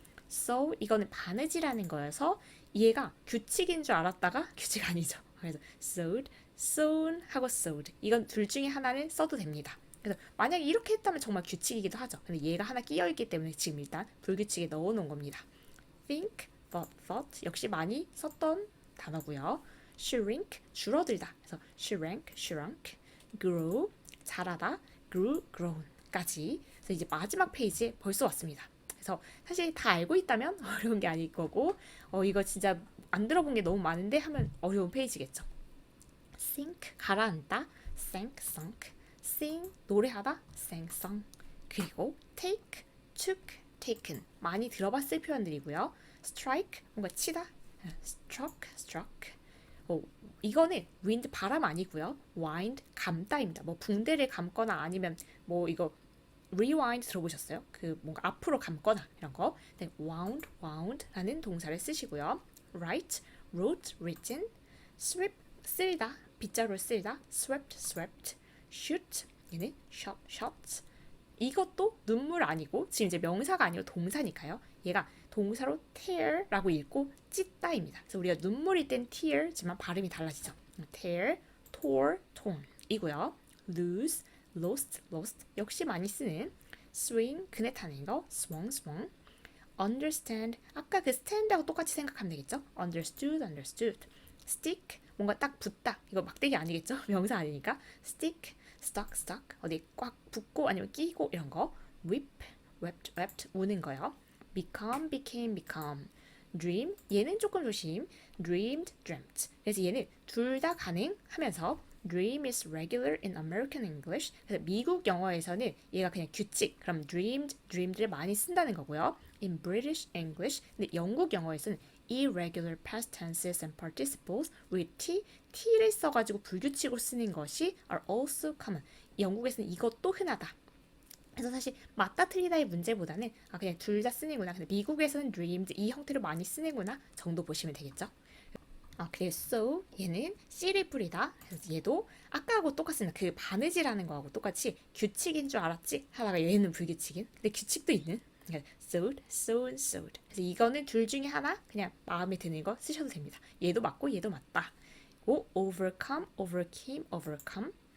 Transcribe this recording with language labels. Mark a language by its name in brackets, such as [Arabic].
[Korean] so 이거는 바느질하는 거여서 얘가 규칙인 줄 알았다가 규칙 아니죠. [English] 그래서 sewed, sewn 하고 sewed. [Korean] 이건 둘 중에 하나는 써도 됩니다. 그래서 만약에 이렇게 했다면 정말 규칙이기도 하죠. 근데 얘가 하나 끼어 있기 때문에 지금 일단 불규칙에 넣어 놓은 겁니다. think, thought 역시 많이 썼던 단어고요. shrink, 줄어들다. 그래서 shrunk. grow, 자라다. [English] grew, grown까지. [Korean] 그래서 이제 마지막 페이지에 벌써 왔습니다. 그래서 사실 다 알고 있다면 어려운 게 아닐 거고 이거 진짜 안 들어본 게 너무 많은데 하면 어려운 페이지겠죠. [English] sink, 가라앉다. sunk. sing, 노래하다. sang. [Korean] 그리고 take, took, taken 많이 들어봤을 표현들이고요. strike, 뭔가 치다. [English] struck. [Korean] 이거는 wind, 바람 아니고요. wind, 감다입니다. 뭐 붕대를 감거나 아니면 뭐 이거 rewind 들어보셨어요? 그 뭔가 앞으로 감거나 이런 거. 네, wound라는 동사를 쓰시고요. [English] write, wrote, written. [Korean] sweep, 쓸다, 빗자루 쓸다. [English] swept. shoot, 얘는 shot. [Korean] 이것도 눈물 아니고 지금 이제 명사가 아니고 동사니까요. 얘가 동사로 tear라고 읽고 찢다입니다. 그래서 우리가 눈물일 땐 tear지만 발음이 달라지죠. [English] tear, tore, torn 이고요. lose, lost. [Korean] 역시 많이 쓰는 swing, 그네 타는 거. swung. understand, 아까 그 stand하고 똑같이 생각하면 되겠죠. understood. stick, 뭔가 딱 붙다. 이거 막대기 아니겠죠? 명사 아니니까. stick, stuck. 어디 꽉 붙고 아니면 끼고 이런 거. [English] weep, wept. 우는 거요. became. [Korean] dream, 얘는 조금 조심. [English] dreamed, dreamt. 그래서 얘는 둘 다 가능하면서 dream is regular in American English. [Korean] 그래서 미국 영어에서는 얘가 그냥 규칙. 그럼 dreamed를 많이 쓴다는 거고요. in British English. 근데 영국 영어에서는 [English] irregular past tenses and participles with t 를 써가지고 불규칙으로 쓰는 것이 are also common. [Korean] 영국에서는 이것도 흔하다. 그래서 사실 맞다 틀리다의 문제보다는 그냥 둘 다 쓰는구나. 근데 미국에서는 dreamed 이 형태로 많이 쓰는구나 정도 보시면 되겠죠. 그래서 얘는 씨를 뿌리다. 그래서 얘도 아까하고 똑같습니다. 그 바느질하는 거하고 똑같이 규칙인 줄 알았지 하다가 얘는 불규칙인. 근데 규칙도 있는. sewed, sewn, sewed. 그래서 이거는 둘 중에 하나 그냥 마음에 드는 거 쓰셔도 됩니다. 얘도 맞고 얘도 맞다. [English] 오, overcome, overcame, overcome.